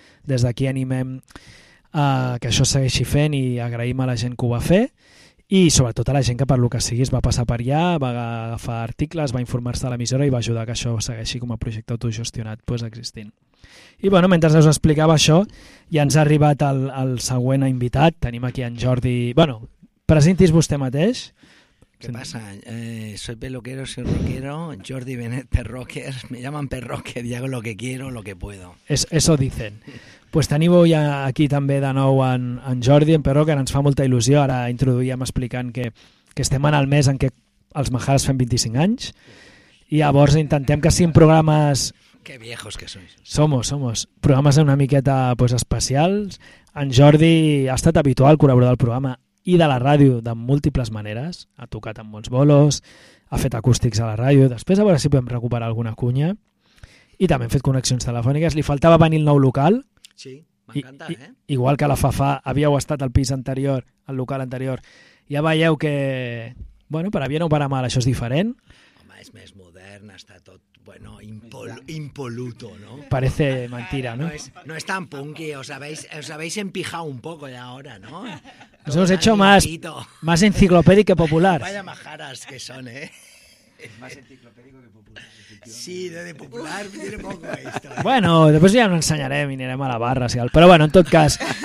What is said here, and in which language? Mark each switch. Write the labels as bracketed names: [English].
[Catalan] Des d'aquí animem que això segueixi fent i agraïm a la gent que ho va fer, i sobretot a la gent que per lo que sigui es va passar per allà, va agafar articles, va informar-se a l'emissora i va ajudar que això segueixi com a projecte autogestionat pues, existint. I bueno, mentre us explicava això, ja ens ha arribat el següent invitat. Tenim aquí en Jordi. Bueno, presentis vostè mateix. [Spanish] ¿Qué pasa? Soy peluquero, soy rockero, Jordi Benet, perroquer, me llaman perroquer y hago lo que quiero, lo que puedo. Eso dicen. [Catalan] Pues tenim avui aquí també de nou en Jordi, en perroquer, ens fa molta il·lusió. Ara introduïm explicant que estem en el mes en què els Majares fem 25 anys i llavors intentem que siguin programes... [Spanish] Qué viejos que sois. Somos. [Catalan] Programes una miqueta pues, especials. En Jordi ha estat habitual col·laborador del programa i de la ràdio de múltiples maneres. Ha tocat amb molts bolos, ha fet acústics a la ràdio, després a veure si podem recuperar alguna cunya, i també hem fet connexions telefòniques. Li faltava venir al nou local. Sí, m'encanta, eh? Igual que la Fafà, havíeu estat al pis anterior, al local anterior. Ja veieu que, bueno, per aviar no para mal, això és diferent. Home, és més modern, està tot, bueno, impoluto, ¿no? [Spanish] Parece mentira, ¿no? No es tan punky, os habéis empijado un poco ya ahora, ¿no? Nos hemos hecho más enciclopédico que popular. Vaya majaras que son, ¿eh? Es más enciclopédico que popular. Sí, de popular tiene poco esto. Bueno, después ya nos enseñaré, anirem a la barra, si al... Pero bueno, en tot cas...